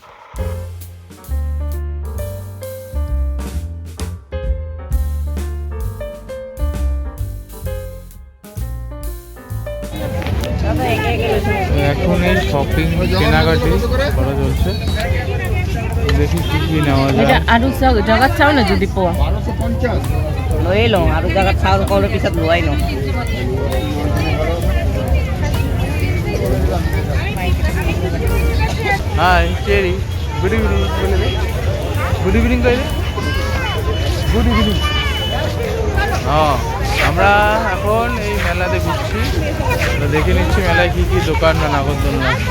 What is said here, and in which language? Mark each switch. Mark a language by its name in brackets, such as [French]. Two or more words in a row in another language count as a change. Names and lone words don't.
[Bangla] এখন এই শপিং কেনাকাটি করা চলছে, দেখি কি কি নেওয়া যায়। [Assamese] আৰু জগাত চাও না যদি পোৱা লৈয়ে লওঁ আৰু জেগাত চাউল কলৰ পিছত লোৱাই লওঁ। [English] Hi Cherry, good evening. good evening কইলে good evening. [Bangla] হ্যাঁ, আমরা এখন এই মেলাতে ঘুরছি, তো দেখে নিচ্ছি মেলায় কি কি দোকান না নাগরদোলনা আছে।